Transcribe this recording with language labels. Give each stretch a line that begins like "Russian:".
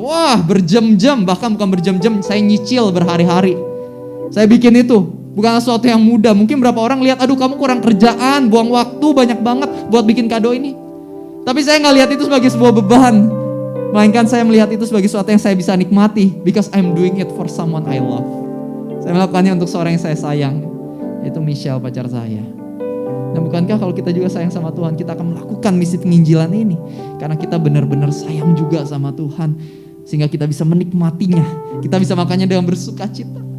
Indonesian: Wah, berjam-jam, bahkan bukan berjam-jam, saya nyicil berhari-hari. Saya bikin itu, bukan sesuatu yang mudah. Mungkin berapa orang lihat, aduh kamu kurang kerjaan, buang waktu banyak banget buat bikin kado ini. Tapi saya gak lihat itu sebagai sebuah beban. Melainkan saya melihat itu sebagai sesuatu yang saya bisa nikmati.
English: Because I'm doing it for someone I love.
Indonesian: Saya melakukannya untuk seorang yang saya sayang. Yaitu Michelle, pacar saya. Dan bukankah kalau kita juga sayang sama Tuhan, kita akan melakukan misi penginjilan ini. Karena kita benar-benar sayang juga sama Tuhan. sehingga kita bisa menikmatinya. Kita bisa makannya dengan bersukacita.